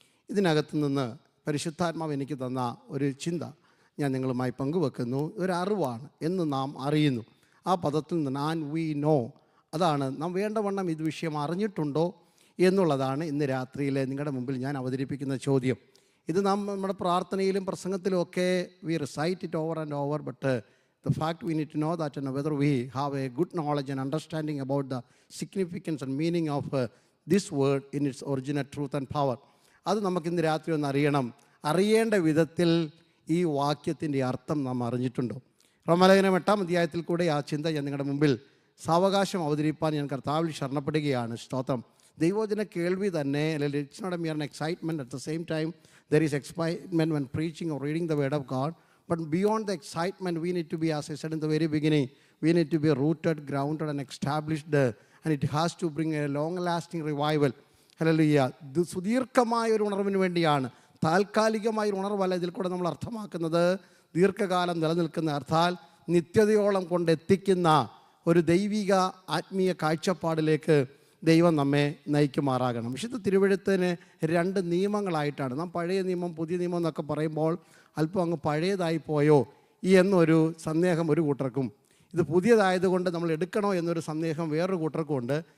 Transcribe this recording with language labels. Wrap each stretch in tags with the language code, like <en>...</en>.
<ml>ഇതിനകത്ത് നിന്ന് പരിശുദ്ധാത്മാവ് എനിക്ക് തന്ന ഒരു ചിന്ത ഞാൻ നിങ്ങളുമായി പങ്കുവെക്കുന്നു. ഒരു അറിവാണ് എന്ന് നാം അറിയുന്നു. ആ പദത്തിൽ നിന്ന്</ml> <en>and we know,</en> <ml>അതാണ് നാം വേണ്ടവണ്ണം ഇത് വിഷയം അറിഞ്ഞിട്ടുണ്ടോ എന്നുള്ളതാണ് ഇന്ന് രാത്രിയിലെ നിങ്ങളുടെ മുമ്പിൽ ഞാൻ അവതരിപ്പിക്കുന്ന ചോദ്യം. ഇത് നാം നമ്മുടെ പ്രാർത്ഥനയിലും പ്രസംഗത്തിലും ഒക്കെ</ml> <en>we recite it over and over, but the fact we need to know that whether we have a good knowledge and understanding about the significance and meaning of this word in its original truth and power,</en> <ml>അത് നമുക്കിന്ന് രാത്രി ഒന്ന് അറിയണം. അറിയേണ്ട വിധത്തിൽ ഈ വാക്യത്തിൻ്റെ അർത്ഥം നാം അറിഞ്ഞിട്ടുണ്ടോ? റോമാലേഖനം 8-ാം അധ്യായത്തിൽ കൂടെ ആ ചിന്ത ഞാൻ നിങ്ങളുടെ മുമ്പിൽ സാവകാശം അവതരിപ്പാൻ ഞാൻ കർത്താവിൽ ശരണപ്പെടുകയാണ്. സ്തോത്രം. ദൈവവചന കേൾവി തന്നെ, അല്ലെങ്കിൽ</ml> <en>It's not a mere excitement. At the same time there is excitement when preaching or reading the word of God. But beyond the excitement, we need to be, as I said in the very beginning, we need to be rooted, grounded and established, and it has to bring a long-lasting revival. Hallelujah.</en> <ml>ഇത് സുദീർഘമായ ഒരു ഉണർവിന് വേണ്ടിയാണ്, താൽക്കാലികമായ ഒരു ഉണർവല്ല ഇതിൽ കൂടെ നമ്മൾ അർത്ഥമാക്കുന്നത്. ദീർഘകാലം നിലനിൽക്കുന്ന, അർത്ഥാൽ നിത്യതയോളം കൊണ്ടെത്തിക്കുന്ന ഒരു ദൈവിക ആത്മീയ കാഴ്ചപ്പാടിലേക്ക് ദൈവം നമ്മെ നയിക്കുമാറാകണം. വിശുദ്ധ തിരുവെഴുത്തിന് 2 നിയമങ്ങളായിട്ടാണ്. നാം പഴയ നിയമം പുതിയ നിയമം എന്നൊക്കെ പറയുമ്പോൾ അല്പം അങ്ങ് പഴയതായി പോയോ എന്നൊരു സന്ദേഹം ഒരു കൂട്ടർക്കും, ഇത് പുതിയതായതുകൊണ്ട് നമ്മൾ എടുക്കണോ എന്നൊരു സന്ദേഹം വേറൊരു കൂട്ടർക്കും ഉണ്ട്.</ml>